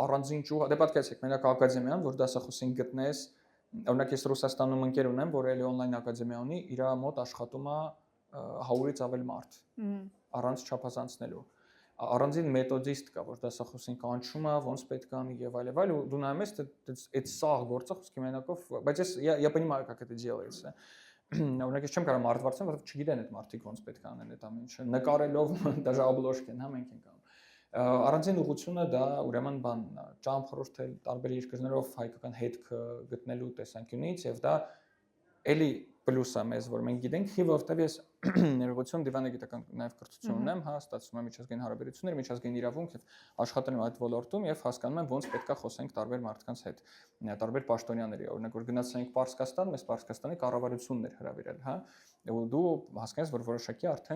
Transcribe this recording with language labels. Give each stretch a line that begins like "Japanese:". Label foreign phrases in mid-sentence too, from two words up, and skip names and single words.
Armenian: առանձին ճյուղ, դե պատկերացեք, մենակ ակադեմիան, որ դասախոսին գտնես, օրինակ ես Ռուսաստանում ընկեր ունեմ, որ էլի on-line ակադեմիա ունի, իր մոտ աշխատում է 100-ից ավել մարդ, առանց չափազանցնելու։ Առանձին մեթոդիստ կա, որ դասախոսին կանչում է, ոնց պետք է անի եւ այլ, ու դու նայում ես, այդ սաղ գործը խոսքի մենակով, բայց
Russian: я понимаю, как это делается։
Armenian: Օրինակ ես չեմ կարող մարդվարձնել, որովհետեւ չգիտեն այդ մարդիկ ոնց պետք է անեն այդ ամեն ինչը։ Նկարելով
Russian: даже обложкեն,
Armenian: հա մենք ենք անում։ Առանձին ուղղությունը դա ուրեմն բանն է, ճամփորդել տարբեր երկրներով հայկական հետքը գտնելու տեսանկյունից եւ դա էլի պլյուս է մեզ, որ մենք գիտենք, որովհետեւ ես ներողություն դիվանագիտական նաեւ կրթություն ունեմ, հա, ստացվում է միջազգային հարաբերություններ, միջազգային իրավունք եւ աշխատել եմ այդ ոլորտում եւ հասկանում եմ ոնց պետք է խոսենք տարբեր մարդկանց հետ, տարբեր պաշտոնյաների, օրինակ որ գնացինք Պարսկաստան, մեզ Պարսկաստանի կառավարությունն էր հրավիրել, հա, ու դու հասկանաս, որ որոշակի արդեն